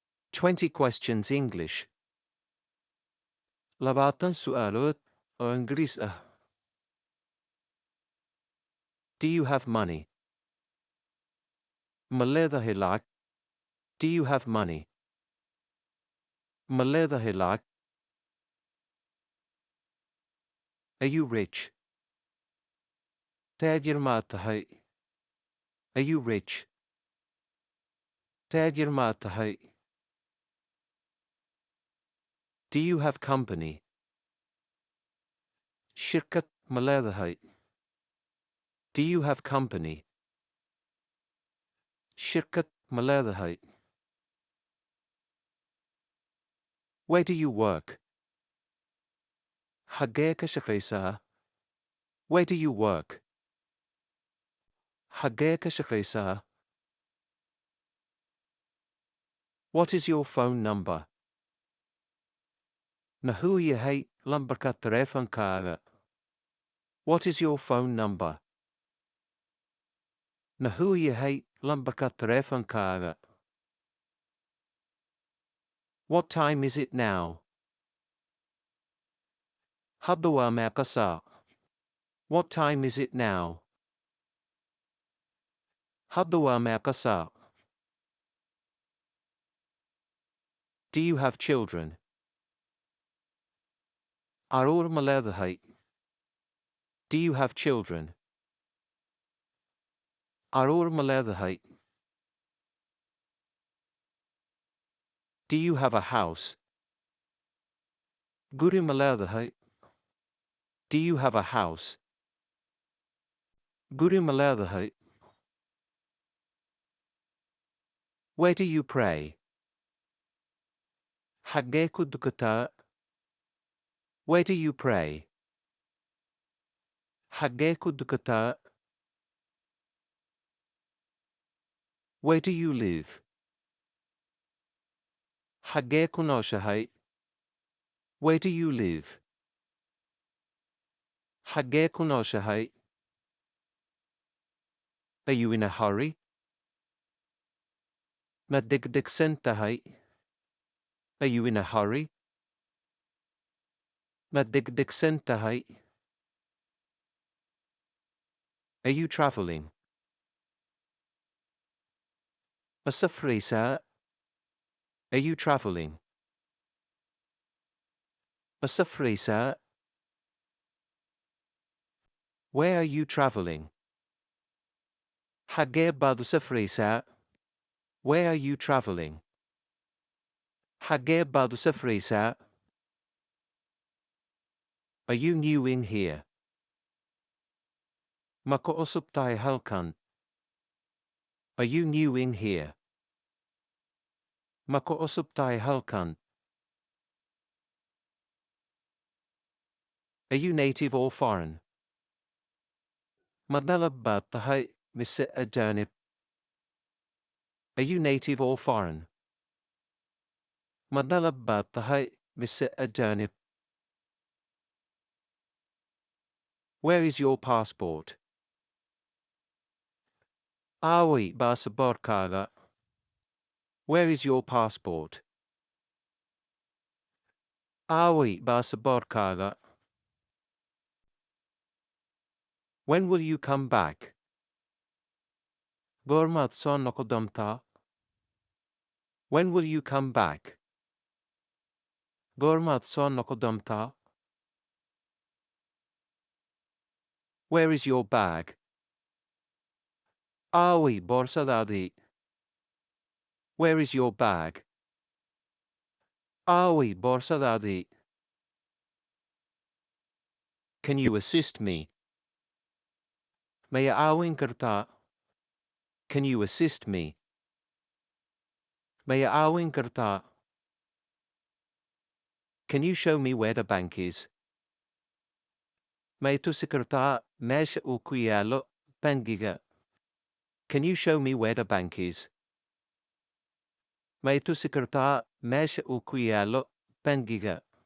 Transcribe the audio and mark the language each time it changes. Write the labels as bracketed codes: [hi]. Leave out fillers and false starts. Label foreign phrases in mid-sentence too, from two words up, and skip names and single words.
[en] 20 questions English. [so] Labaatan su'aalood oo Ingiriis ah. [en] Do you have money? [so] Ma leedahay lacag? [en] Do you have money? [so] Ma leedahay lacag? [en] Are you rich? [so] Taajir ma tahay? [en] Are you rich? [so] Taajir ma tahay? [en] Do you have company? [so] Shirkad ma leedahay? [en] Do you have company? [so] Shirkad ma leedahay? [en] Where do you work? [so] Xagee ka shaqaysaa? [en] Where do you work? [so] Xagee ka shaqaysaa? [en] What is your phone number? [so] Nahu yahay lambarka taleefankaaga? [en] What is your phone number? [so] Nahu yahay lambarka taleefankaaga? [en] What time is it now? [so] Hadda waa meeqa saac? [en] What time is it now? [so] Hadda waa meeqa saac? [en] Do you have children? [so] Caruur ma leedahay? [en] Do you have children? [so] Caruur ma leedahay? [en] Do you have a house? [so] Guri ma leedahay? [en] Do you have a house? [so] Guri ma leedahay? [en] Where do you pray? [so] Xagee ku dukataa? [en] Where do you pray? [so] Xagee ku dukataa? [en] Where do you live? [so] Xagee ku nooshahay? [en] Where do you live? [so] Xagee ku nooshahay? [en] Are you in a hurry? [so] Ma degdegsan tahay? [en] Are you in a hurry? [so] Ma degdegsan tahay? [en] Are you traveling? [so] Ma safraysaa? [en] Are you traveling? [so] Ma safraysaa? [en] Where are you traveling? [so] Xagee baad u safraysaa? [en] Where are you traveling? [so] Xagee baad u safraysaa? [en] Are you new in here? [so] Ma ku cusub tahay halkan? [en] Are you new in here? [so] Ma ku cusub tahay halkan? [en] Are you native or foreign? [so] Ma dhalad baad tahay mise ajaanib? [en] Are you native or foreign? [so] Ma dhalad baad tahay mise ajaanib? [en] Where is your passport? [so] Aaway baasaboorkaaga? [en] Where is your passport? [so] Aaway baasaboorkaaga? [en] When will you come back? [so] Goormaad soo noqdontaa? [en] When will you come back? [so] Goormaad soo noqdontaa? [en] Where is your bag? [so] Aaway boorsadaadii? [en] Where is your bag? [so] Aaway boorsadaadii? [en] Can you assist me? [so] Ma i caawin kartaa? [en] Can you assist me? [so] Ma i caawin kartaa? [en] Can you show me where the bank is? [so] Ma i tusi kartaa meesha uu ku yaalo bangiga? [en] Can you show me where the bank is? [so] Ma i tusi kartaa meesha uu ku yaalo bangiga?